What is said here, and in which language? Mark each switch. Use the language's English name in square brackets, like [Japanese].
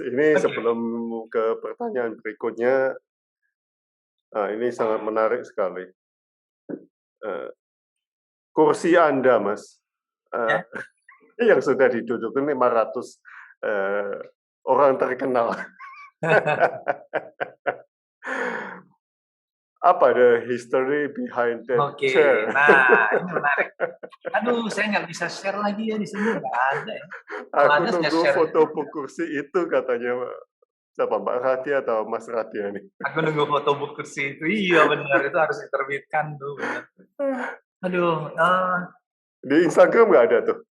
[Indonesian] Ini sebelum ke pertanyaan berikutnya, ini sangat menarik sekali. Kursi Anda, Mas, yang sudah diduduki 500 orang terkenal. Apa [English] the history behind that chair? [Indonesian] Nah ini menarik. Aduh, saya nggak bisa share lagi ya di sini, nggak ada ya. Aku nunggu foto buku kursi itu katanya siapa, Mbak Radia atau Mas Radia nih? Aku nunggu foto buku kursi itu, iya benar, itu harus diterbitkan tuh. Benar. Aduh. Di Instagram nggak ada tuh?